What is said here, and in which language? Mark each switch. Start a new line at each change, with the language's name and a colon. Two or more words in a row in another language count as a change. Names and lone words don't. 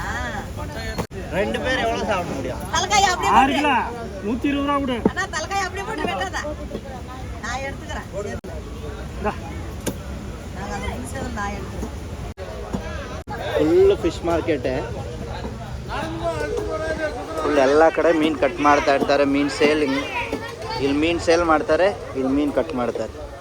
Tamil: 2 பேர் எவ்வளோ சாப்பிட முடியும் தலைக்காய் அப்படியே 6 கிலோ 120 ரூபா கொடு அண்ணா தலைக்காய் அப்படியே போட்டு வெட்டாத நான் எடுத்துக்கிறேன் நாங்கள் அந்த நிமிஷம் நான் எடுத்துக்கிறேன்
English: full fish market full
Kannada: ಎಲ್ಲ ಕಡೆ ಮೀನು ಕಟ್ ಮಾಡ್ತಾ ಇರ್ತಾರೆ ಮೀನು ಸೇಲ್ ಇಲ್ಲಿ ಮೀನು ಸೇಲ್ ಮಾಡ್ತಾರೆ ಇಲ್ಲಿ ಮೀನು ಕಟ್ ಮಾಡ್ತಾರೆ